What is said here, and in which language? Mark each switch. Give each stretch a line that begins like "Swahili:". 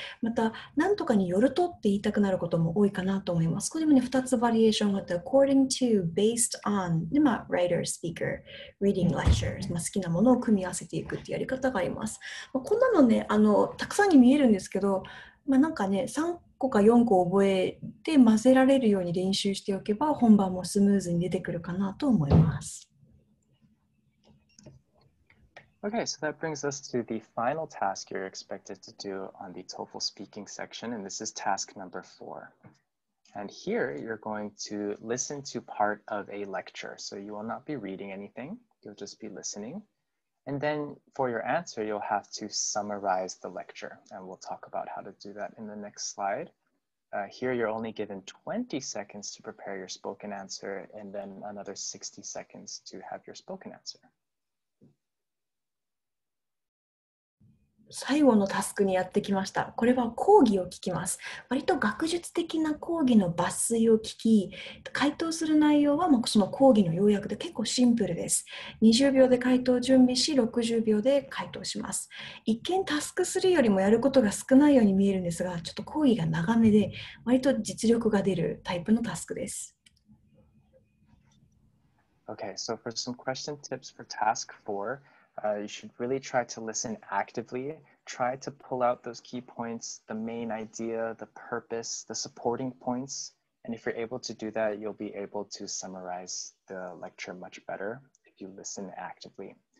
Japanese: また、何とかによるとって言いたくなることも多いかなと思います。これもね、2つバリエーションがあって、
English: according to, based on
Japanese: で、
English: writer, speaker, reading lectures、
Japanese: 好きなものを組み合わせていくっていうやり方があります。こんなのね、たくさんに見えるんですけど、なんかね、3個か4個覚えて混ぜられるように練習しておけば、本番もスムーズに出てくるかなと思います。
English: Okay, so that brings us to the final task you're expected to do on the TOEFL speaking section, and this is task number 4. And here you're going to listen to part of a lecture. So you will not be reading anything, you'll just be listening. And then for your answer, you'll have to summarize the lecture. And we'll talk about how to do that in the next slide. Here you're only given 20 seconds to prepare your spoken answer and then another 60 seconds to have your spoken answer.
Japanese: 最後のタスクにやってきました。これは講義を聞きます。割と学術的な講義の抜粋を聞き、回答する内容はその講義の要約で結構シンプルです。 20秒で回答を準備し、60秒で回答します。一見タスク3よりもやることが少ないように見えるんですが、ちょっと講義が長めで、割と実力が出るタイプのタスクです。
English: Okay, so for some question tips for task 4, you should really try to listen actively, try to pull out those key points, the main idea, the purpose, the supporting points. And if you're able to do that, you'll be able to summarize the lecture much better if you listen actively.